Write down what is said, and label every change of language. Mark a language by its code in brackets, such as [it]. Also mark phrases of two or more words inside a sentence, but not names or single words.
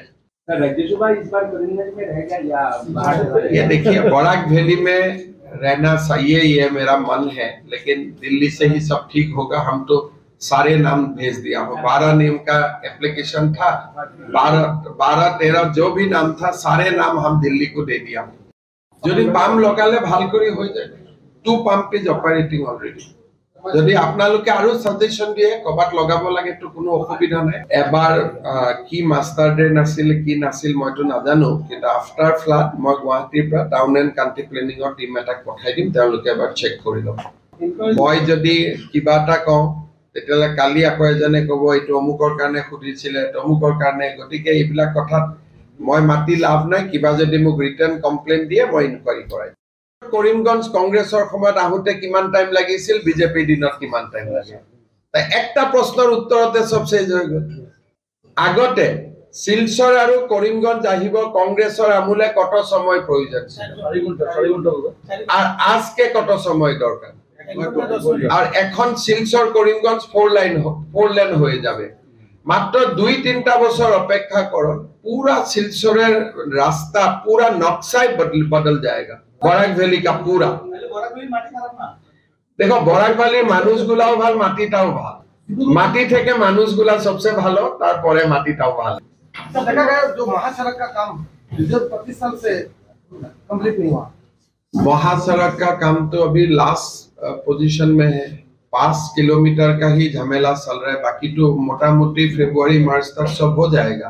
[hi] इस बार करीमगंज में रहेगा या ये देखिए, बराक वैली में रहना सही है, ये मेरा मन है, लेकिन दिल्ली से ही सब ठीक होगा। हम तो सारे नाम भेज दिया हूँ। 12 नेम का एप्लीकेशन था, 12-13 जो भी नाम था, सारे नाम हम दिल्ली को दे दिया। [as] যদি পাম্প লগালে ভাল কৰি হৈ যায়। [en] 2 pump is operating already. [as] যদি আপোনালোকে আৰু সাজেশন দিয়ে কবাত লগাব লাগে তো কোনো অসুবিধা নাই। এবাৰ কি [en] master drain [as] আছিল কি নাছিল মইতো নাজানো, কিন্তু [en] after flood [as] মই গুৱাহাটীৰ পৰা [en] town and country planning team [as] এটাক পঠাই দিম, তেওঁলোকে এবাৰ চেক কৰি ল'ব। মই যদি কিবা এটা কওঁ তেতিয়াহ'লে কালি আকৌ এজনে ক'ব এইটো অমুকৰ কাৰণে সুধিছিলে, তমুকৰ কাৰণে। গতিকে এইবিলাক কথাত মই মাতি লাভ নাই। কিবা যদি মোক [en] return complaint [as] দিয়ে মই ইনকুৱাৰী কৰাই। কৰিমগঞ্জ কংগ্ৰেছৰ সময়ত আহোঁতে কিমান টাইম লাগিছিল, বিজেপিৰ দিনত কিমান টাইম লাগে। একটা প্ৰশ্নৰ উত্তৰতে চব চেঞ্জ হৈ গ'ল। আগতে শিলচৰ আৰু কৰিমগঞ্জ আহিব কংগ্ৰেছৰ আমুলে [bn] কত সময় প্রয়োজন ছিল, আর আজকে কত সময় দরকার। আর এখন শিলচর করিমগঞ্জ 4 লেন হয়ে যাবে। মাত্র 2-3টা বছর অপেক্ষা করুন, पूरा শিলচরের রাস্তা पूरा নকশায় বদল जाएगा। বরাক ভ্যালি [hi] का पूरा। [bn] দেখো, বরাক ভ্যালির মানুষগুলাও ভাল, মাটিটাও ভাল। মাটি থেকে মানুষগুলা সবচেয়ে ভালো, তারপরে মাটিটাও ভালো। [hi] देखा गया जो महासड़क का काम 25 साल से कंप्लीट नहीं हुआ। महासड़क का काम तो अभी [en] last position [hi] में है। 5 किलोमीटर का ही झमेला चल रहा है, बाकी तो मोटा मोटी फरवरी मार्च तक सब हो जाएगा।